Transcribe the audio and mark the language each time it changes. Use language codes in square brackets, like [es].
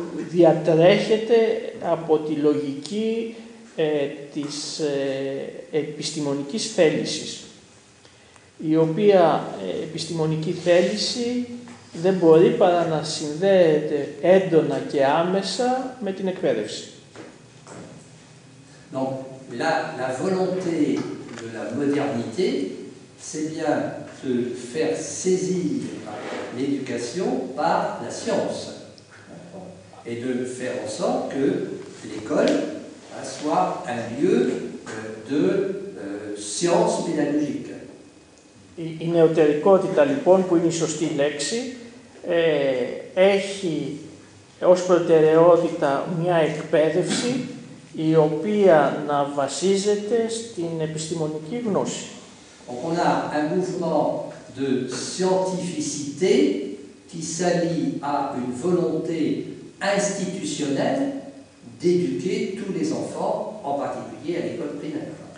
[el] διατρέχεται από τη λογική της επιστημονικής θέλησης, η οποία επιστημονική θέληση δεν μπορεί παρά να συνδέεται έντονα και άμεσα με την εκπαίδευση. [fr] Donc, la volonté de la modernité, c'est bien de faire saisir l'éducation par la science et de faire en sorte que l'école soit un lieu de science pédagogique. [el] Η νεωτερικότητα λοιπόν, που είναι η σωστή λέξη, έχει ως προτεραιότητα μια εκπαίδευση η οποία να βασίζεται στην επιστημονική γνώση. [fr] On a un mouvement de scientificité qui s'allie à une volonté institutionnelle d'éduquer tous les enfants, en particulier à l'école primaire.